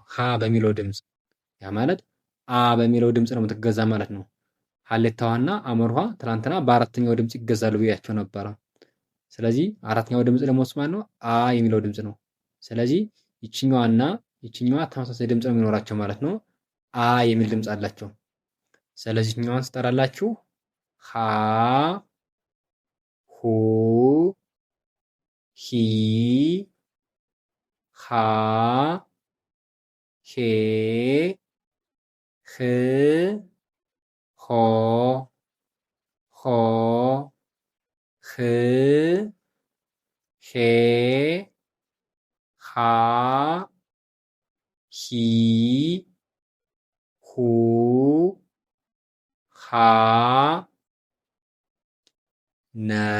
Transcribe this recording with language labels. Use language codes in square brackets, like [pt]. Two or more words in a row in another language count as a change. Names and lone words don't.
[am] ሀ በሚለው ድምፅ፣ ያ ማለት አ በሚለው ድምፅ ነው የምትገዛ ማለት ነው። ሀሌታዋና አመርኋ ትናንትና በአራተኛው ድምፅ ይገዛሉ ብያቸው ነበረ። ስለዚህ አራተኛው ድምፅ ደግሞ ማለት ነው አ የሚለው ድምፅ ነው። ስለዚህ ይችኛዋና ይችኛዋ ተመሳሳይ ድምፅ ነው የሚኖራቸው ማለት ነው። አ የሚል ድምፅ አላቸው። ስለዚህ ይችኛዋን ስጠራላችሁ ሀ ሁ ሂ ሃ ሄ ህ ሆ ሆ ህ ሄ ሃ ሂ ሁ ሃ ነ